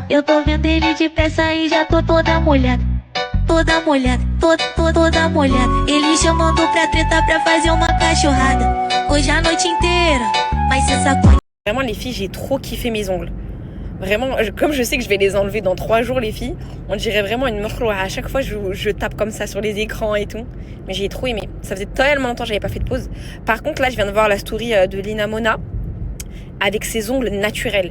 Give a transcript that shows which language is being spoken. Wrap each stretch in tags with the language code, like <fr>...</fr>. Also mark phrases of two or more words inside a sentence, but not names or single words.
<pt>Eu tô vendo ele de peça e já tô toda molhada. Toda molhada, toda molhada. Ele chamando pra treta pra fazer uma cachorrada. Hoje a noite inteira, mas cê sacou.</pt> <fr>Vraiment, les filles, j'ai trop kiffé mes ongles. Vraiment, comme je sais que je vais les enlever dans 3 jours, les filles, on dirait vraiment une morceau. À chaque fois, je tape comme ça sur les écrans et tout. Mais j'ai trop aimé. Ça faisait tellement longtemps que j'avais pas fait de pause. Par contre, là, je viens de voir la story de Lina Mona avec ses ongles naturels.</fr>